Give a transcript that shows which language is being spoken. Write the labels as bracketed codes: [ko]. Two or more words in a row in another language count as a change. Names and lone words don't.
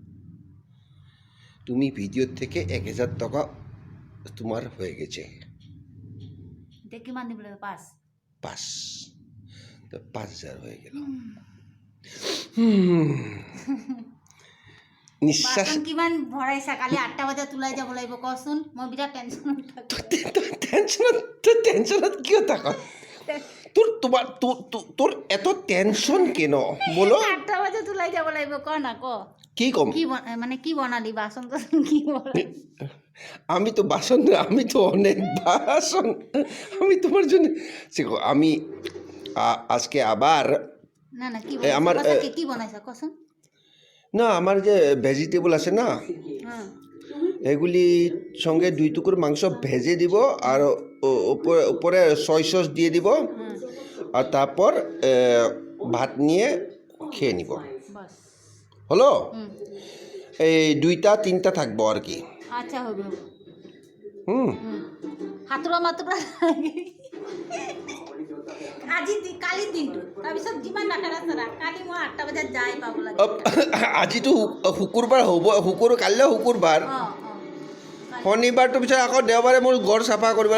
[bn] তুমি ভিডিও থেকে 1000 টাকা তোমার হয়ে গেছে। [as] দেখি মান দিবলে 5 [bn] 5 তো 5000 হয়ে গেল। নিঃশ্বাস [as] বাসন কিমান ভৰাইছা? কালি 8টা বজাত ওলাই যাব লাগিব কচোন। মই বিৰাট টেনশ্যন টেনশনত কিয় থাকা? [bn] তোর এত টেনশন কেন বলো? [as] 8টা বজাত ওলাই যাব লাগিব। ক না ক কি কম? কি মানে কি বনালি? বাসন টাসন কি বনালি? [bn] আমি তো বাসন, আমি তো অনেক বাসন আমি তোমার জন্য। দেখো আমি আজকে আবার না না কি আমার [as] কি বনাইছা কচোন? [bn] না আমার যে ভেজিটেবল আছে না, হ্যাঁ এগুলি সঙ্গে 2 টুকরো মাংস ভেজে দিব, আর উপরে [en] soy sauce [bn] দিয়ে দিব, আর তারপর ভাত নিয়ে খেয়ে নিব। বাস হলো? এই 2টা 3টা থাকবো আর কি। আচ্ছা হবে। [as] হাতুৰা মাতুৰা আজি কালি দিনটো তাৰপিছত যিমান নাখালা চাৰা কালি মই 8টা বজাত যাই পাব লাগে। আজিতো শুকুৰবাৰ হ'ব, কাইলৈ শুকুৰবাৰ, শনিবাৰটো পিছত আকৌ দেওবাৰে মোৰ ঘৰ চাফা কৰিব।